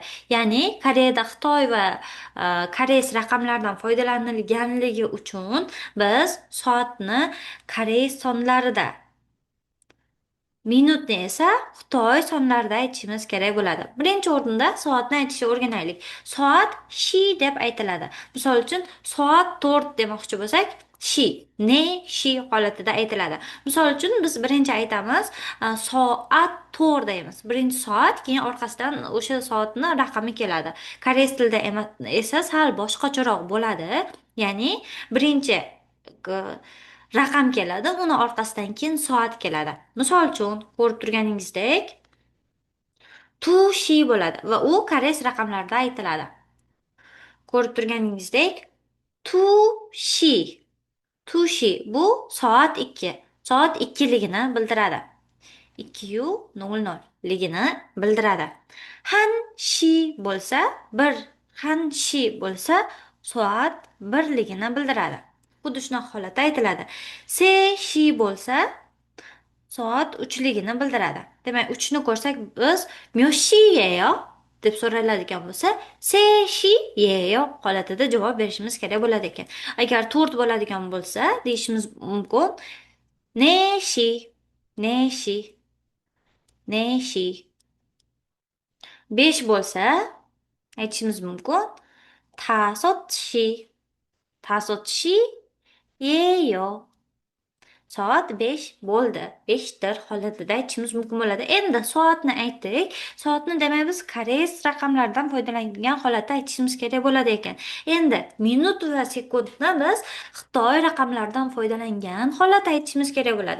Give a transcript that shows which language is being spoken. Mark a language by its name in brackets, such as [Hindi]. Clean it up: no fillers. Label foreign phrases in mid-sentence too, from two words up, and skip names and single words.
[Uzbek] Ya'ni Koreyada Xitoy va koreys raqamlardan foydalanilganligi uchun biz soatni koreys sonlarida minutni esa Xitoy sonlarida aytishimiz kerak bo'ladi. Birinchi o'rinda soatni aytishni o'rganaylik. Soat shi deb aytiladi. Misol uchun soat 4 demoqchi bo'lsak, [Korean] 시, 네, 시 [Uzbek] holatida aytiladi. Misol uchun biz birinchi aytamiz, soat 4 deymiz. Birinchi soat, keyin orqasidan o'sha soatni raqami keladi. Koreys tilida esa sal boshqacharoq bo'ladi. Ya'ni birinchi raqam keladi, uni orqasidan keyin soat keladi. Misol uchun ko'rib turganingizdek [Korean] 두 시 [Uzbek] bo'ladi va u koreys raqamlarida aytiladi. Ko'rib turganingizdek [Korean] 두 시, 두 시 [Uzbek] bu soat 2. Soat 2 ligini bildiradi. 2:00 ligini bildiradi. [Korean] 한 시 [Uzbek] bo'lsa, bir [Korean] 한 시 [Uzbek] bo'lsa, soat 1 ligini bildiradi. Xuddi shunaqa holatda aytiladi. [Korean] 세 시 [Uzbek] bo'lsa, soat 3 ligini bildiradi. Demak, 3 ni ko'rsak biz myoshieyo deb so'raladigan bo'lsa, [Korean] 세 시예요 [Uzbek] holatida javob berishimiz kerak bo'ladi ekan. Agar 4 bo'ladigan bo'lsa, deyishimiz mumkin [Korean] 네 시, 네 시, 네 시. [Uzbek] 5 bo'lsa, aytishimiz mumkin [Korean] 다섯 시, 다섯 시예요. [Uzbek] Soat 5 bo'ldi. 5dir holatida aytishimiz mumkin bo'ladi. Endi soatni aytdik. Soatni demak biz koreys raqamlaridan foydalangan holatda aytishimiz kerak bo'ladi ekan. Endi minut va sekundni biz Xitoy raqamlaridan foydalangan holatda aytishimiz kerak bo'ladi.